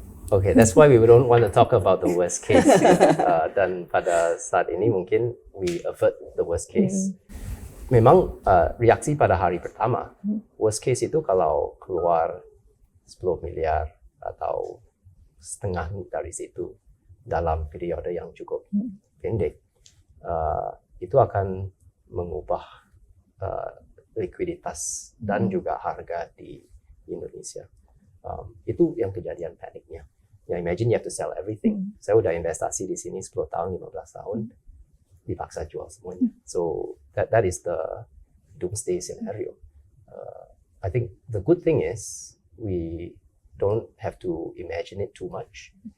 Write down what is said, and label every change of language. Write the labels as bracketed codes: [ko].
[en] Okay, that's why we don't want to talk about the worst case. [id] Dan pada saat ini mungkin [en] we avert the worst case. [id] Memang reaksi pada hari pertama, worst case itu kalau keluar 10 miliar atau setengah dari situ, dalam periode yang cukup pendek, itu akan mengubah likuiditas dan juga harga di Indonesia. Itu yang kejadian paniknya. [en] Ya, imagine you have to sell everything. [id] Saya udah investasi di sini 10 tahun, 15 tahun, dipaksa jual semuanya. [en] So that is the doomsday scenario. I think the good thing is we don't have to imagine it too much.